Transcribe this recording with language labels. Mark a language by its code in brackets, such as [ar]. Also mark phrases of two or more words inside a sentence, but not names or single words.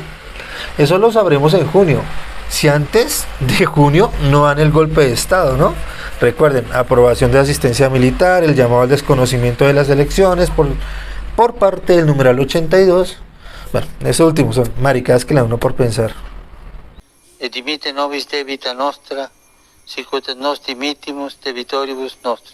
[es] Eso lo sabremos en junio, si antes de junio no dan el golpe de estado, ¿no? Recuerden, aprobación de asistencia militar, el llamado al desconocimiento de las elecciones por parte del numeral 82. Bueno, esos últimos son maricadas que le da uno por pensar. [la] Et dimite nobis debita nostra, sicut nos dimittimus debitoribus nostri.